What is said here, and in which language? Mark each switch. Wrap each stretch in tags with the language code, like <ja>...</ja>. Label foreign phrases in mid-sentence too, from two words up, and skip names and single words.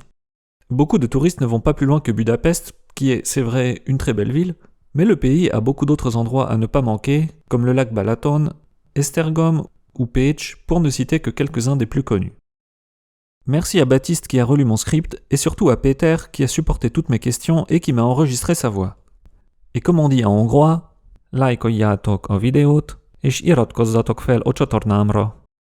<fr>Beaucoup de touristes ne vont pas plus loin que Budapest, qui est, c'est vrai, une très belle ville, mais le pays a beaucoup d'autres endroits à ne pas manquer, comme le lac Balaton, Esztergom ou Pécs, pour ne citer que quelques-uns des plus connus. Merci à Baptiste qui a relu mon script, et surtout à Péter qui a supporté toutes mes questions et qui m'a enregistré sa voix. Et comme on dit en hongrois,</fr> <hu>lájkoljátok a videót, és iratkozzatok fel a csatornámra.</hu>